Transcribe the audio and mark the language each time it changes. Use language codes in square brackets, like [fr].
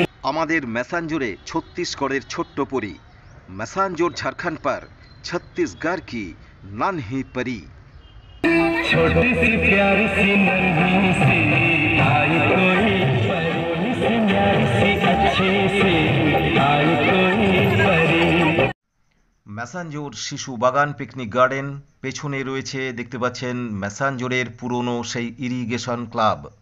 [bn] আমাদের ম্যাসাঞ্জোরে ছত্তিশগড়ের ছোট্ট পরি ম্যাসাঞ্জোর ঝাড়খণ্ড पर [hi] छत्तीसगढ़ की नन्ही परी। छोटी सी प्यारी सी नन्ही सी आई कोई परी सी प्यारी सी अच्छी सी आई कोई परी। [bn] ম্যাসাঞ্জোর শিশু বাগান পিকনিক গার্ডেন, পেছনে রয়েছে দেখতে পাচ্ছেন ম্যাসাঞ্জোরের পুরনো সেই ইরিগেশন ক্লাব।